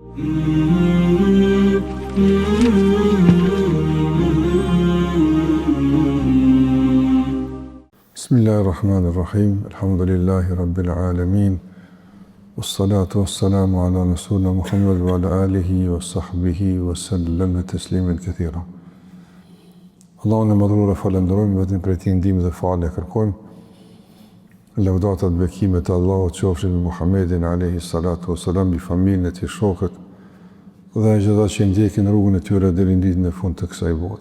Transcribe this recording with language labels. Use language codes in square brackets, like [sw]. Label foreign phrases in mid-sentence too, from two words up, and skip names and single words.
[ar] Bismillahirrahmanirrahim. الحمد لله رب العالمين. والصلاة والسلام على رسولنا محمد وعلى آله وصحبه وسلم تسليما كثيرا. [sq] Allahun e madhruar falenderojmë, vetëm për ti ndihmë dhe falë kërkojmë. Lëvdatat bekimet e Allahut qofshin me Muhammedin [ar] عليه الصلاة والسلام, [sq] bi familjen e tij, shokët dhe gjithë ata që ndjekin rrugën e tyre deri në ditën e fundit të kësaj bote.